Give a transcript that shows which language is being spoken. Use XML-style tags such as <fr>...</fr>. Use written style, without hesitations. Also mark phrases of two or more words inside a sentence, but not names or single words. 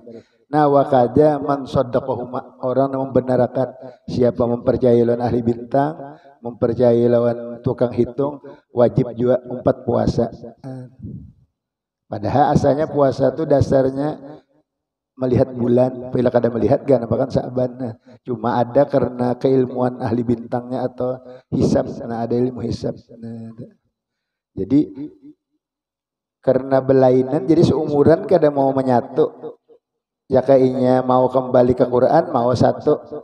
<bjn>Nah</bjn> <ar>وكذا من صدقهما,</ar> <bjn>orang yang membenarkan, siapa mempercayai lawan ahli bintang, mempercayai lawan tukang hitung, wajib juga 4 puasa. Padahal asalnya puasa itu dasarnya melihat bulan, bila kada melihat gak nampakan Sya'ban. Nah, cuma ada karena keilmuan ahli bintangnya atau hisab, nah ada ilmu hisab. Nah, jadi karena belainan, jadi seumuran kada mau menyatu.</bjn> <id>Ya kayaknya mau kembali ke Quran, mau satu.</id>